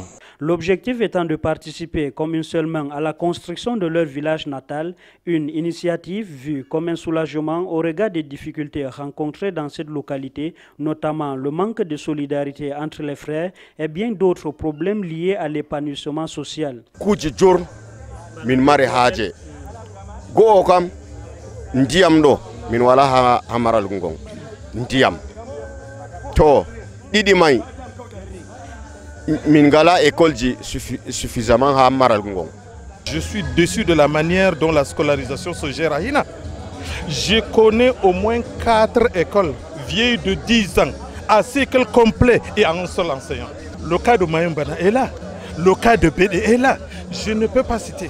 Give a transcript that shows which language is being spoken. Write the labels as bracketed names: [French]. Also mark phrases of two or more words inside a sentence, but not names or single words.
[French] L'objectif étant de participer comme une seule main à la construction de leur village natal, une initiative vue comme un soulagement au regard des difficultés rencontrées dans cette localité, notamment le manque de solidarité entre les frères et bien d'autres problèmes liés à l'épanouissement social. [Fula] Min mari haje go kam ndiyam do min wala hamaral Goungong ndiyam to didi may min gala école ji suffisamment hamaral Goungong. [French] Je suis déçu de la manière dont la scolarisation se gère à Hina. Je connais au moins 4 écoles vieilles de 10 ans à cycle complet et à un seul enseignant. Le cas de Mayumbana est là, le cas de Bédé est là. Je ne peux pas citer.